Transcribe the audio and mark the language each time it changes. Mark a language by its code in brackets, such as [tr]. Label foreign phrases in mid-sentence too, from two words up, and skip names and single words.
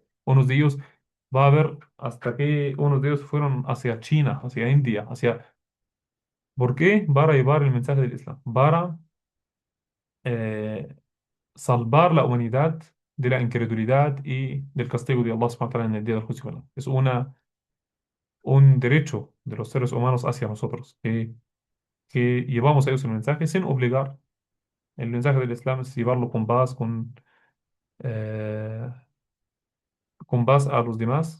[es] Unos de ellos va a haber hasta que unos de ellos fueron hacia China, hacia India, hacia... ¿Por qué? Para llevar el mensaje del Islam, para eh, salvar la humanidad de la incredulidad y del castigo de Allah [ar] سبحانه وتعالى [es] en el día del juicio final. Es un derecho de los seres humanos hacia nosotros, que llevamos a ellos el mensaje sin obligar. El mensaje del Islam es llevarlo eh, con paz a los demás.